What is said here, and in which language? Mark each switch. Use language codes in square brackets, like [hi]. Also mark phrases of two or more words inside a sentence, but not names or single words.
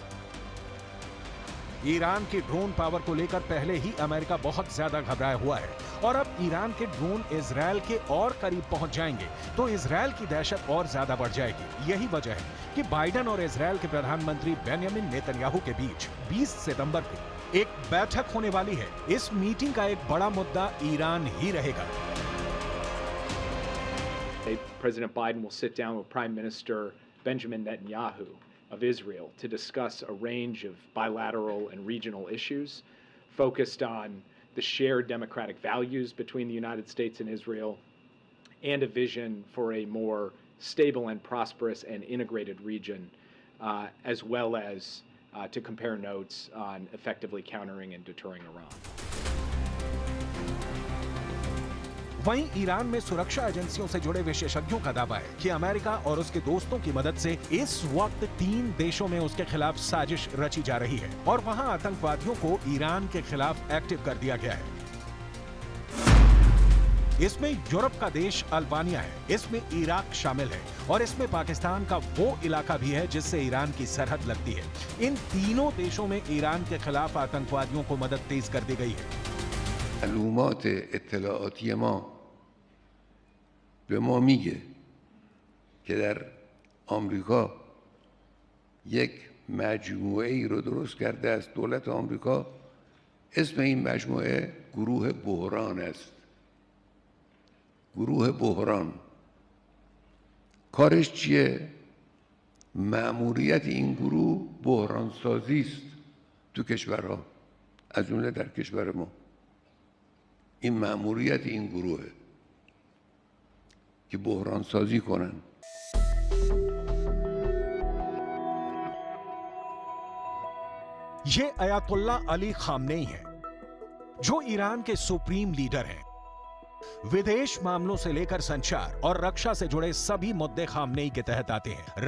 [hi] ईरान की ड्रोन पावर को लेकर पहले ही अमेरिका बहुत ज्यादा घबराया हुआ है और अब ईरान के ड्रोन इजरायल के और करीब पहुंच जाएंगे तो इजरायल की दहशत और ज्यादा बढ़ जाएगी। यही वजह है कि बाइडेन और इजरायल के प्रधानमंत्री बेंयामिन नेतन्याहू के बीच 20 सितंबर को एक बैठक होने वाली है। इस मीटिंग का एक बड़ा मुद्दा ईरान ही रहेगा। [en] President Biden will sit down with Prime Minister Benjamin Netanyahu of Israel to discuss a range of bilateral and regional issues focused on the shared democratic values between the United States and Israel and a vision for a more stable and prosperous and integrated region, as well as to compare notes on effectively countering and deterring Iran. [hi] वहीं ईरान में सुरक्षा एजेंसियों से जुड़े विशेषज्ञों का दावा है कि अमेरिका और उसके दोस्तों की मदद से इस वक्त 3 देशों में उसके खिलाफ साजिश रची जा रही है और वहां आतंकवादियों को ईरान के खिलाफ एक्टिव कर दिया गया है। इसमें यूरोप का देश अल्बानिया है, इसमें इराक शामिल है और इसमें पाकिस्तान का वो इलाका भी है जिससे ईरान की सरहद लगती है। इन तीनों देशों में ईरान के खिलाफ आतंकवादियों को मदद तेज कर दी गई है। [fa] معلومات اطلاعاتی ما به ما میگه که در آمریکا یک مجموعه ای رو درست کرده است دولت آمریکا. اسم این مجموعه گروه بحران است. گروه بحران کارش چیه؟ مأموریت این گروه بحران سازی است تو کشورها، از جمله در کشور ما. این مأموریت این گروهه که بحران سازی کنن. [hi] ये अयातुल्ला अली खामनेई हैं, जो ईरान के [en] supreme leader [hi] हैं। विदेश मामलों से लेकर संचार और रक्षा से जुड़े सभी मुद्दे खामनेई के तहत आते हैं।